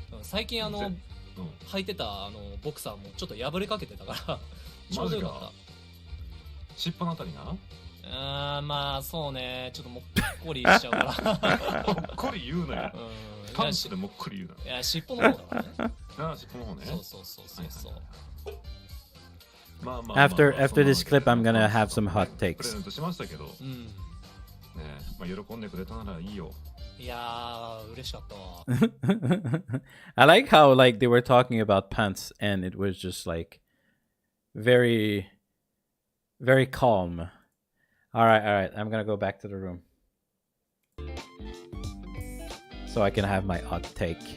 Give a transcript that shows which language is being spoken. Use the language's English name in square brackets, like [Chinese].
[Japanese] 最近履いてたボクサーもちょっと破れかけてたからちょうどよかった。尻尾のあたりがまあそうねちょっともっこりしちゃうからもっこり言うなよ、パンツでもっこり言うな。いや尻尾の方だからね尻尾の方ね。そうそうそうそうそう。まあまあ [English] After this clip, I'm gonna have some hot [Japanese] プレ [English] takes. [Japanese] ゼントしましたけど、ね、まあ喜んでくれたならいいよ。いやー嬉しかったわ。 [English] I like how like they were talking about pants and it was just like very, very calm. All right. I'm gonna go back to the room so I can have my hot take.